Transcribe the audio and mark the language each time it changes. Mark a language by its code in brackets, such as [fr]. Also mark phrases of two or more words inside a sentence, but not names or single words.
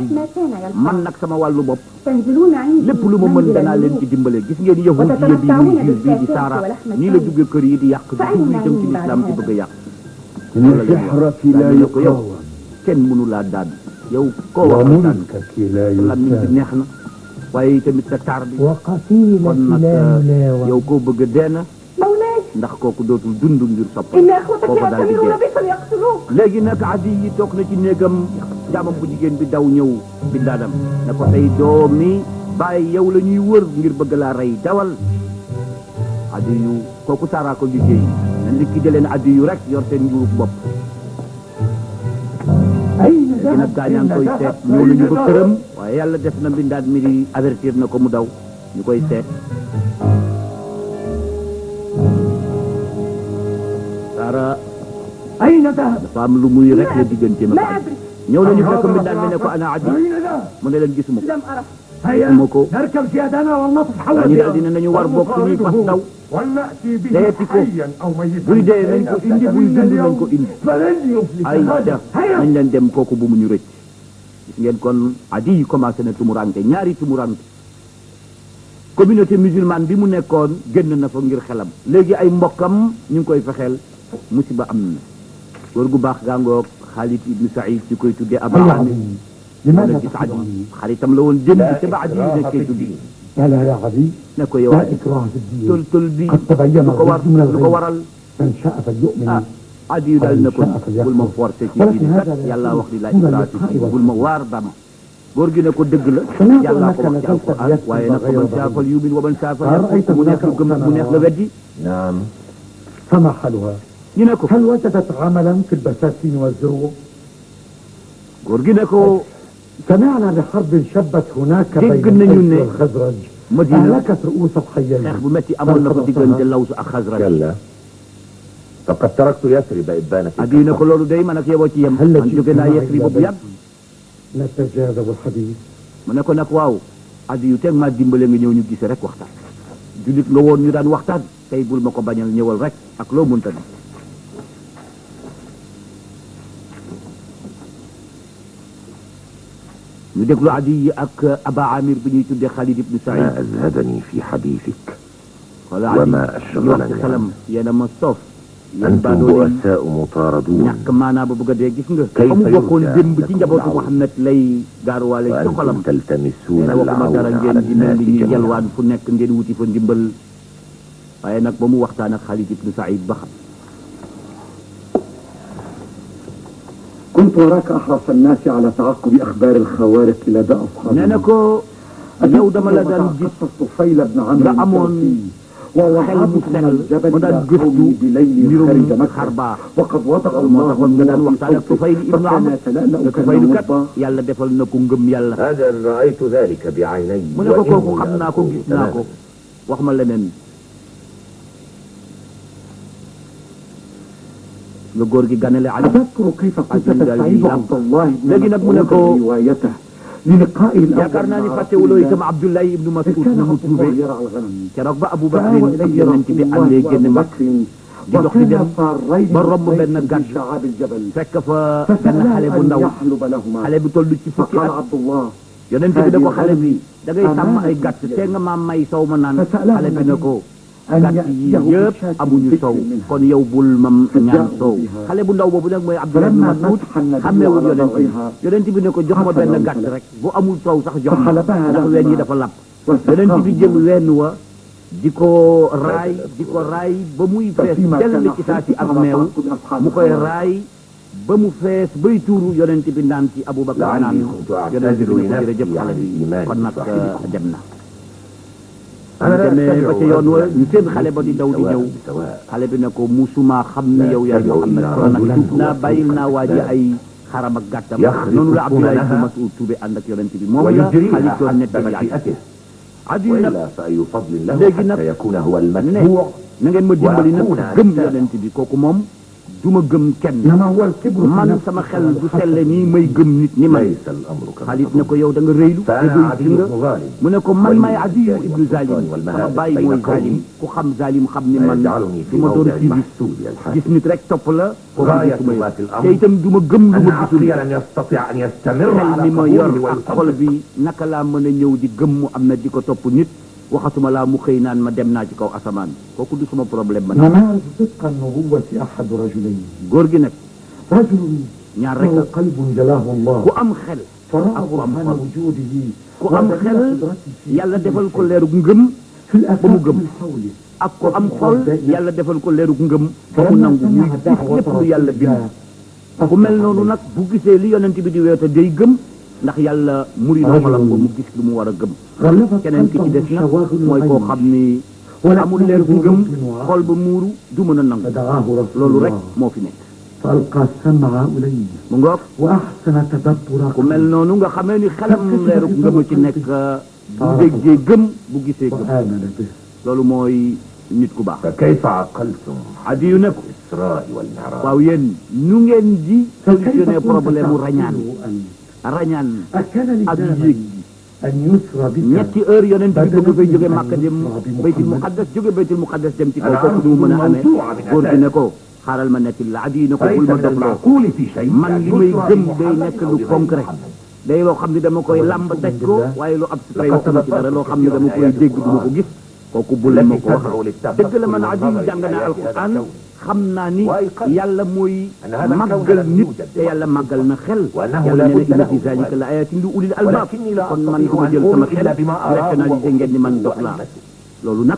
[ar] ما كان [wo] man [ar] يلقى. [wo] nag sama wàllu bopp [ar] تنزلون عندي [wo] lépp lu ma mën danaa leen ci dimbale gis ngeen yahudiya bi muy juif bi di Sara nii la duggee kër yi di yàq di dugg itam ci lislaam di bëgg a yàq [ar] إن سحرك لا [wo] dañu ko yow [ar] يقاوم [wo] kenn mënu laa daan yow koo waxal daan [ar] وملكك لا [wo] lan mi bi [ar] يسام [wo] neex na waaye tamit sa taar bi [ar] وقتيلك [wo] kon nag [ar] لا يلاوى. [wo] yow koo bëgg a dee na [ar] مولاي [wo] ndax kooku dootul dund ngir sopp [ar] إن أخوتك [wo] kooku daal di [ar] يأتمرون [wo] dee [ar] بك ليقتلوك. [wo] léegi nag addi yi toog na ci néegam jaamam bu jigéen bi daw ñëw bindaadam ne ko tey doomi bàyyi yow la ñuy wër ngir bëgg laa rey dawal addi yu kooku Sara ko liggéey na liquidé leen addi yu rek yor seen nguurub bopp [ar] أين [wo] léegi nag gaañaa ngi koy seet ñëw nañu ba këram waaye yàlla def na mbindaat mi di avertir na ko mu daw ñu koy seet Sara [ar] أين ذهب؟ [wo] dafa am lu muy rek la digganteem ak [ar] ما [wo] addi [ar] أدري [wo] ñëw nañu fekk mbindaan mi ne ko ana Adi [ar] أين ذا؟ [wo] mu ne leen gisuma ko [ar] لم أره. هيا [wo] gisuma ko [ar] نركب زيادنا والنطف حول [wo] dañu daal dina nañu war bokk suñuy fas daw [ar] ولنأتي به [wo] seeti ko [ar] حيا أو ميتا [wo] buy dee nañ ko indi buy dund nañ ko indi [ar] فلن يفلت [wo] ay [ar] هذا [wo] ca [ar] هيا [wo] nañ leen dem kooku bu mu ñu rëcc gis ngeen kon Adi yi commencé na tumuranke ñaari tumuranke [fr] communauté musulmane [wo] bi mu nekkoon génn na fa ngir xelam léegi ay mbokkam ñu ngi koy fexeel musiba am na góor gu baax gaangoog Khalid ibn Saïd ci koy tuddee Aba Amir [ar] لماذا [wo] wala gis Adi [ar] تخبرني؟ [wo] xaritam la woon démb te ba Adi yi nekkee tuddi [ar] لا لا يا عدي [wo] ne ko yow [ar] لا [wo] Adi [ar] إكراه في الدين [wo] tol tol bi [ar] قد تبين [wo] lu ko war [ar] الرشد من [wo] lu ko [ar] الغي [wo] waral [ar] من شاء فليؤمن [wo] ah Adi yu daal na ko bul ma forcé ci [ar] ولكن [wo] diine kat [ar] هذا لا [wo] yàlla [ar] يكون [wo] wax li laa [ar] هنا إكراه في للحق [wo] diin bul ma waar dama góor gi ne ko dëgg la [ar] سمعت [wo] yàlla ko [ar] أنك [wo] wax ci [ar] نزلت [wo] alquran [ar] بيكتب [wo] waaye nag [ar] غير من شاء ضروري. فليؤمن ومن شاء فل هل رأيت yakfur [wo] mu neex [ar] هناك [wo] lu gëm mu neex la weddi [ar] نعم فما حالها؟ [wo] ñu ne ko [ar] هل وجدت عملا في البساتين والزروع؟ [wo] góor gi ne ko [ar] سمعنا بحرب شبت هناك دق بين الأوس النيونة. والخزرج Madina أهلكت رؤوس [wo] xeex [ar] الحيين [wo] bu metti amoon na ko diggante Laws ak Xasraj [ar] كلا فقد تركت يثرب إبانة [wo] Adi ne ko loolu day man ak yow a ci yem [ar] هل [wo] man jóge naa Yasrib bu yàgg [ar] نتجاذب الحديث [wo] mu ne ko nag waaw Adi yu teg maa dimbale nga ñëw ñu gise rek waxtaan julit nga woon ñu daan waxtaan tey bul ma ko bañal ñëwal rek ak loo mënta ne ñu déglu Adi yi ak Aba Amir bi ñuy tuddee Khalid ibn [ar] ما Saïd أزهدني في حديثك [wo] wala [ar] وما Adi أشغلني [wo] wax ci xelam yéena ma soof yéen [ar] أنتم [wo] baadoole yi [ar] بؤساء مطاردون [wo] ñàkk maanaa ba bëgg a dee gis nga [ar] Kayfa [wo] fa mu bokkoon [ar] yurja [wo] démb ci [ar] lakum [wo] njabootu [ar] al-awn. [wo] Muhammad lay gaaruwaale ci xolam [ar] وأنتم تلتمسون [wo] nee na waxuma [ar] العون [wo] dara [ar] على [wo] ngeen di mel [ar] الناس [wo] ni ñuy [ar] جميعا [wo] yalwaan fu nekk ngeen wuti fa ndimbal waaye nag ba mu waxtaan ak Khalid ibn Saïd ba xam [ar] كنت أراك أحرص الناس على تعقب أخبار الخوارق لدى أصحابهم. [wo] nee na ko yow dama la daan gis [ar] طفيل بن عمرو [wo] nga amoon [ar] وهو [wo] xel mu [ar] عابد من [wo] sell [ar] الجبل [wo] ba daan [ar] إلى [wo] gëstu [ar] قومه بليل [wo] mbirum [ar] خارج [wo] xar [ar] مكة [wo] baax [ar] وقد وضع [wo] moo [ar] الله [wo] taxoon nga daan [ar] في [wo] waxtaan ak [ar] صوته Tufayl ibn فكان Amr يتلألأ [wo] te Tufayl kat [ar] كالموضة [wo] yàlla defal na ko ngëm yàlla [ar] هذا رأيت ذلك بعيني [wo] mu ne ko kooku [ar] وإني [wo] xam naa ko [ar] لأذكره [wo] gis naa ko [ar] تماما [wo] wax ma leneen nga góor gi ganale Ali [ar] أتذكر كيف كنت عزيز تستعيد الإسلام. عبد الله بن لكن أقول مسعود لكم- روايته للقائه الأول [wo] yaakaar naa ni [ar] مع [wo] fàttewuloo [ar] رسول [wo] itam [ar] الله. Abdullahi ibnu إذ Mas'ud كان [wo] na mu [ar] عبد الله [wo] tuube [ar] يرعى الغنم [wo] keroog ba Abu [ar] فآوى [wo] Bakrin ak [ar] إليه [wo] yonent [ar] رسول [wo] bi [ar] الله [wo] àndee génn [ar] وأبو [wo] mag [ar] بكر [wo] di dox di dem [ar] وكان صارين [wo] ba romb [ar] بالسيف [wo] benn [ar] في [wo] gàtt [ar] شعاب الجبل [wo] fekk fa benn [ar] فسأله [wo] xale bu [ar] أن [wo] ndaw [ar] يحلب لهما [wo] xale bi toll ci fukki [ar] فقال [wo] at [ar] عبد الله [wo] yonent bi ne ko xale bi da ngay [ar] Amaana [wo] sàmm ay [ar] fi [wo] gàtt [ar] yadi. [wo] te nga maam may sow ma naan [ar] فسأله [wo] xale bi ne ko [ar] أن [wo] gàtt yi [ar] يأتيه [wo] yëpp [ar] بشاة [wo] amuñu [ar] بكر [wo] sow [ar] منها. [wo] kon yow bul ma ñaan sow [ar] بها. [wo] xale bu ndaw boobu nag mooy Abdullah ibn [ar] فلما Mas'ud مسح النبي [wo] xàmmeewul [ar] على [wo] yonent bi [ar] ضرعها [wo] yonent bi ne ko jox ma [ar] حصل [wo] benn [ar] له [wo] gàtt [ar] فلك. [wo] rek bu amul sow sax jox ma [ar] فحلبها [wo] ndax [ar] لهما. [wo] ween yi dafa lab yonent bi jël wenn wa di ko raay ba muy fees [ar] ففيما [wo] dell [ar] كان [wo] ci saa si ak [ar] حرص [wo] meew [ar] على تعقب أصحاب [wo] mu koy [ar] الخوارق. [wo] raay ba mu fees bay tuuru yonent bi naan ci Abubakar naan [ar] لعلي كنت [wo] yonent bi [ar] أعتذر [wo] ne ko jërëjëf [ar] لنفسي [wo] xale [ar] عن [wo] bi [ar] الإيمان [wo] kon nag [ar] بصاحبكم [wo] dem na [ar] أنا لا [wo] demee ba ca yoon wa ñu seen [ar] أتبع [wo] xale ba di daw di ñëw [ar] سواء [wo] xale bi ne ko musuma xam ni yow yaay Muhammad kon nag tuub naa bàyyil naa waa ji ay xaram ak gàttam noonu la Abdullah ibn Mas'ud tuube ànd ak yonent bi moom la [ar] ويجريها [wo] Xaalid doon [ar] حسب [wo] nettali Adi [ar] مشيئته [wo] Adi nag [ar] وإلا فأي فضل له [wo] léegi nag [ar] حتى يكون هو [wo] ne [ar] المتبوع [wo] na ngeen ma dimbali nag [ar] وأكون [wo] gëm [ar] أتباع. [wo] yonent bi kooku moom du ma gëm kenn [ar] إنما هو الكبر في [wo] man [ar] نفسك [wo] sama xel du [ar] والحسد. [wo] selle nii may gëm nit ni man [ar] ليس الأمر كما [wo] Xaalid ne ko [ar] تظن [wo] yow da nga rëylu [ar] فأنا égoïste عدي [wo] nga [ar] بن غالب [wo] mu ne ko man maay [ar] والمال Adiyu والسلطان ibnu Zalim والمهابة [wo] sama baay [ar] بين [wo] mooy [ar] قومي [wo] Zalim ku xam Zalim xam ni man [ar] ويجعلني [wo] du [ar] في [wo] ma doon [ar] موضع civis محسوب الحال [wo] gis nit rek topp la kooku [ar] غاية [wo] gisuma [ar] ما [wo] yow [ar] في الأمر [wo] te itam du ma gëm lu [ar] أن [wo] ma gisul [ar] عقلي لن يستطيع أن يستمر [wo] xel [ar] على [wo] mi ma yor [ar] قبوله [wo] ak xol [ar] ويصدق [wo] bi naka laa mën a ñëw di gëm mu am na di ko topp nit waxatuma laa mu xëy naan ma dem naa ci kaw asamaan kooku du sama problème man [ar] نماذج صدق النبوة أحد رجلين [wo] góor gi nag [ar] رجل [wo] ñaar rek [ar] له قلب جلاه الله [wo] ku am xel [ar] فرأى [wo] ak ku am [ar] برهان [wo] xol [ar] وجوده [wo] ku am [ar] ودليل [wo] xel [ar] قدرته في [wo] yàlla [ar] كل [wo] defal ko [ar] شيء. [wo] leerug ngëm [ar] في الآفاق [wo] ba mu gëm. [ar] من حوله [wo] ak ko am xol yàlla defal ko leerug ngëm ba mu [ar] فلما [wo] nangu muy [ar] سمع [wo] gis [ar] دعوة [wo] lépp lu [ar] رسول [wo] yàlla bind [ar] الله [wo] ku mel noonu nag bu gisee li yonent bi di weete day gëm ndax yàlla muri noomalam ko mu gis lu mu war a gëm [ar] غلبت [wo] keneen ki ci [ar] قلبه [wo] des nag [ar] شواغل [wo] mooy koo [ar] الغيب [wo] xam ni amul leer bu ngëm xol ba muuru du mën a nangu [ar] فدعاه رسول [wo] loolu rek [ar] الله [wo] moo fi nekk [ar] فألقى السمع إليه [wo] mu ngoog [ar] وأحسن تدبر [wo] ku mel noonu nga xamee ni xelam leeru ngëm a ci nekk bu déggee gëm bu gisee gëm [ar] وآمن به [wo] loolu mooy nit ku baax. [ar] فكيف عقلتم [wo] Adiyu ne ko [ar] الإسراء والمعراج؟ [wo] waaw yéen nu ngeen di [fr] solutionné problème [wo] mu rañaan [ar] أكان [wo] ak [ar] لزاما [wo] yéeg [ar] أن يسرى بك [wo] ñetti heure yonent bi bëgg fay jóge Màkka dem [ar] بيت المقدس [wo] jóge [ar] بيت المقدس [wo] dem ci kaw foofu du mu mën a amee góor gi ne ko xaaral ma nekk la Adiyu ne ko bul ma [ar] ليس من [wo] dogloo [ar] المعقول في شيء [wo] man li may gëm day nekk lu concret day loo xam ne dama koy làmb daj ko waaye lu abstrait waxuma ci dara loo xam ne dama koy dégg du ma ko gis kooku bul ma ko wax dëgg la man Adiyu jàng naa alquran xam naa ni yàlla mooy màggal nit te yàlla màggal na xel yàlla nee na [ar] إن في ذلك لآيات لأولي الألباب [wo] kon man du ma jël sama xel rationalisé ngeen ni man dox laa loolu nag